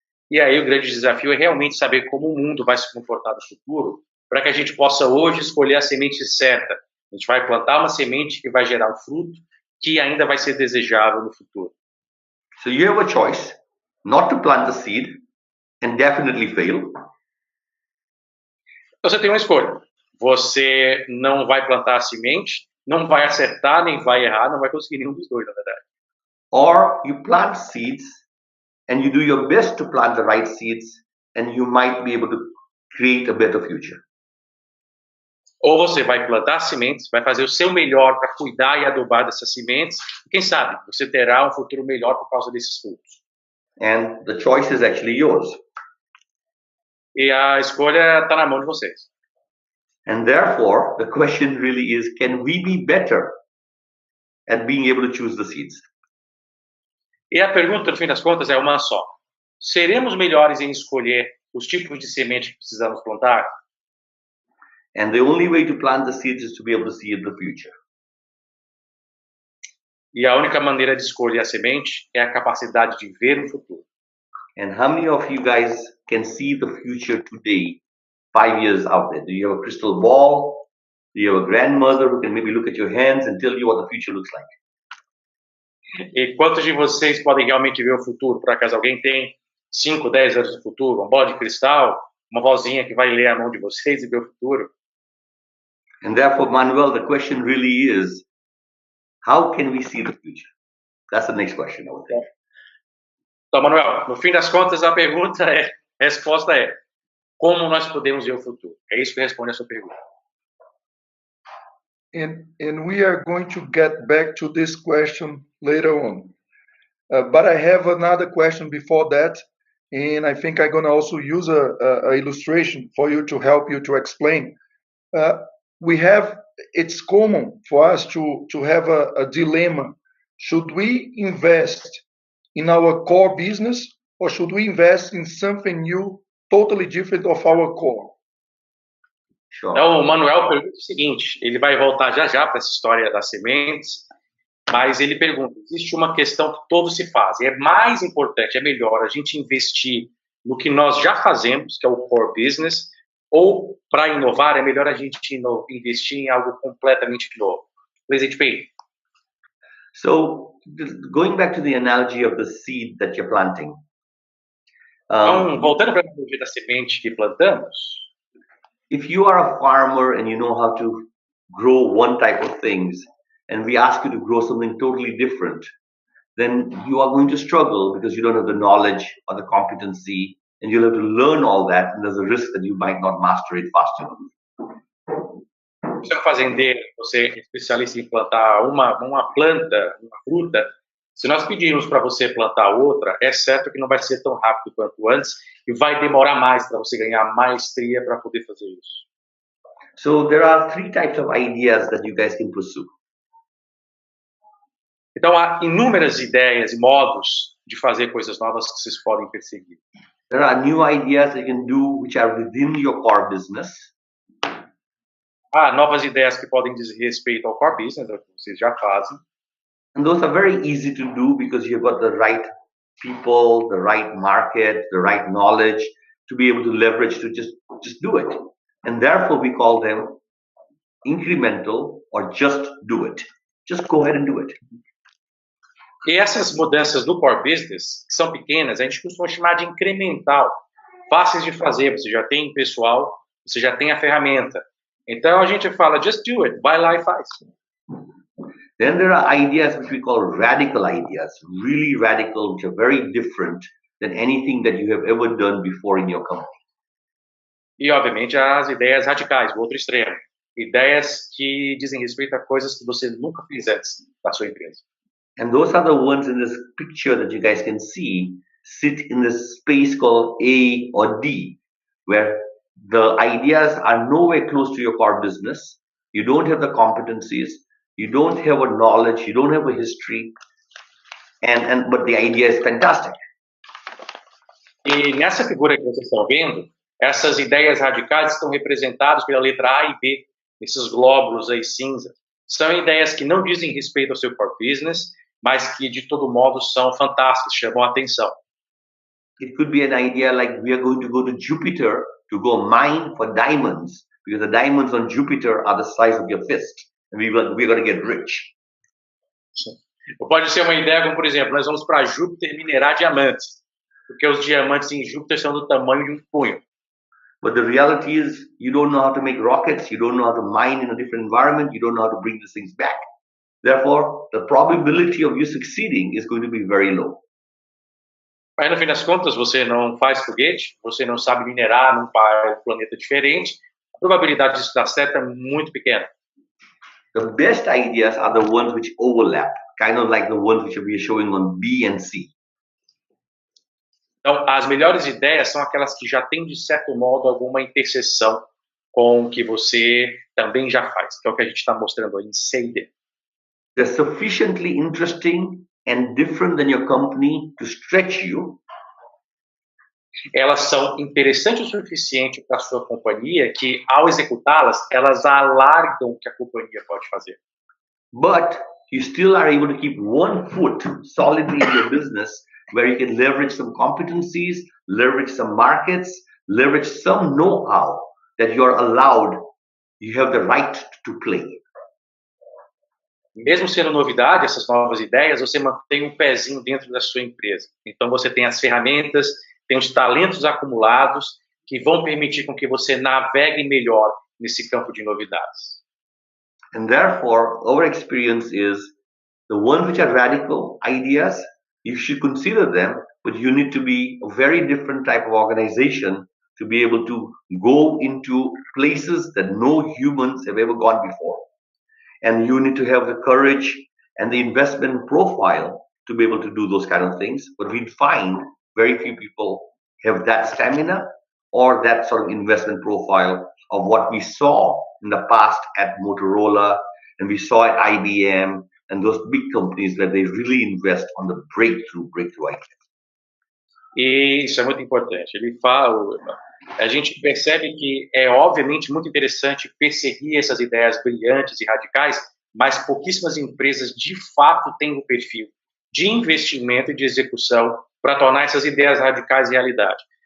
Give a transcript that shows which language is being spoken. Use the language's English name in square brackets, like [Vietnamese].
[Portuguese] E aí o grande desafio é realmente saber como o mundo vai se comportar no futuro, para que a gente possa hoje escolher a semente certa. A gente vai plantar uma semente que vai gerar um fruto que ainda vai ser desejável no futuro. [English] So you have a choice not to plant the seed and definitely fail. [Portuguese] Você tem uma escolha. Você não vai plantar a semente, não vai acertar, nem vai errar, não vai conseguir nenhum dos dois, na verdade. [English] Or you plant seeds and you do your best to plant the right seeds and you might be able to create a better future. [Portuguese] Ou você vai plantar sementes, vai fazer o seu melhor para cuidar e adubar dessas sementes, e quem sabe você terá um futuro melhor por causa desses frutos. [English] And the choice is actually yours. [Portuguese] E a escolha está na mão de vocês. [English] And therefore, the question really is, can we be better at being able to choose the seeds? [Portuguese] E a pergunta, no fim das contas, é uma só. Seremos melhores em escolher os tipos de semente que precisamos plantar? [English] And the only way to plant the seeds is to be able to see the future. [Portuguese] E a única maneira de escolher a semente é a capacidade de ver o futuro. [English] And how many of you guys can see the future today, 5 years out there? Do you have a crystal ball? Do you have a grandmother who can maybe look at your hands and tell you what the future looks like? [Portuguese] E quantos de vocês podem realmente ver o futuro? Por acaso alguém tem 5, 10 anos de futuro? Uma bola de cristal? Uma vozinha que vai ler a mão de vocês e ver o futuro? [English] And therefore, Manuel, the question really is, how can we see the future? That's the next question, I would think. [Portuguese] Então, Manuel, no fim das contas, a resposta é, como nós podemos ver o futuro? É isso que responde a sua pergunta. [English] And we are going to get back to this question later on. But I have another question before that, and I think I'm going to also use a illustration for you to help you to explain. It's common for us to have a dilemma. Should we invest in our core business, or should we invest in something new, totally different of our core? Sure. [Portuguese] Então, o Manuel pergunta o seguinte, ele vai voltar já para essa história das sementes, mas ele pergunta, existe uma questão que todos se fazem, é mais importante, é melhor a gente investir no que nós já fazemos, que é o core business, ou para inovar, é melhor a gente investir em algo completamente novo. Presidente Payne. [English] So, going back to the analogy of the seed that you're planting. [Portuguese] Então, voltando para a analogia da semente que plantamos, [English] if you are a farmer and you know how to grow one type of things, and we ask you to grow something totally different, then you are going to struggle because you don't have the knowledge or the competency, and you'll have to learn all that, and there's a risk that you might not master it fast enough. [Portuguese] Você é um fazendeiro, você é especialista em plantar uma planta, uma fruta, se nós pedirmos para você plantar outra, é certo que não vai ser tão rápido quanto antes e vai demorar mais para você ganhar maestria para poder fazer isso. [English] So there are 3 types of ideas that you guys can pursue. [Portuguese] Então, há inúmeras ideias e modos de fazer coisas novas que vocês podem perseguir. [English] There are new ideas that you can do which are within your core business. [Portuguese] Há novas ideias que podem dizer respeito ao core business, que vocês já fazem. [English] And those are very easy to do because you've got the right people, the right market, the right knowledge to be able to leverage to just do it. And therefore we call them incremental or just do it. Just go ahead and do it. [Portuguese] E essas mudanças do core business, que são pequenas, a gente costuma chamar de incremental, fáceis de fazer, você já tem pessoal, você já tem a ferramenta. Então a gente fala, [English] just do it, [Portuguese] vai lá e faz. [English] Then there are ideas which we call radical ideas, really radical, which are very different than anything that you have ever done before in your company. [Portuguese] E, obviamente, as ideias radicais, o outro extremo. Ideias que dizem respeito a coisas que você nunca fez antes na sua empresa. [English] And those are the ones in this picture that you guys can see sit in this space called A or D, where the ideas are nowhere close to your core business. You don't have the competencies. You don't have a knowledge, you don't have a history, but the idea is fantastic. [Portuguese] E nessa figura que vocês estão vendo, essas ideias radicais estão representadas pela letra A e B, esses glóbulos aí cinza. São ideias que não dizem respeito ao seu core business, mas que de todo modo são fantásticas, chamam a atenção. [English] It could be an idea like we are going to go to Jupiter to go mine for diamonds, because the diamonds on Jupiter are the size of your fist. And we're going to get rich. [Portuguese] Ou pode ser uma ideia como, por exemplo, nós vamos para Júpiter minerar diamantes, porque os diamantes em Júpiter são do tamanho de um punho. [English] But the reality is, you don't know how to make rockets, you don't know how to mine in a different environment, you don't know how to bring these things back. Therefore, the probability of you succeeding is going to be very low. [Portuguese] Aí, no fim das contas, você não faz foguete, você não sabe minerar num planeta diferente, a probabilidade disso dar certo é muito pequena. [English] The best ideas are the ones which overlap, kind of like the ones which we are showing on B and C. [Portuguese] Então, as melhores ideias são aquelas que já têm, de certo modo, alguma interseção com o que você também já faz, que é o que a gente está mostrando aí em C&D. [English] They're sufficiently interesting and different than your company to stretch you. [Portuguese] Elas são interessantes o suficiente para a sua companhia que, ao executá-las, elas alargam o que a companhia pode fazer. [English] But you still are able to keep one foot solidly in your business where you can leverage some competencies, leverage some markets, leverage some know-how that you're allowed, you have the right to play. [Portuguese] Mesmo sendo novidade, essas novas ideias, você mantém um pezinho dentro da sua empresa. Então, você tem as ferramentas, tem os talentos acumulados que vão permitir com que você navegue melhor nesse campo de novidades. [English] And therefore, our experience is the ones which are radical ideas, you should consider them, but you need to be a very different type of organization to be able to go into places that no humans have ever gone before. And you need to have the courage and the investment profile to be able to do those kind of things. But we find very few people have that stamina or that sort of investment profile of what we saw in the past at Motorola and we saw at IBM and those big companies where they really invest on the breakthrough ideas. [Portuguese] E isso é muito importante. Ele fala, a gente percebe que é obviamente muito interessante perseguir essas ideias brilhantes e radicais, mas pouquíssimas empresas de fato têm o perfil de investimento e de execução para tornar essas ideias radicais realidade.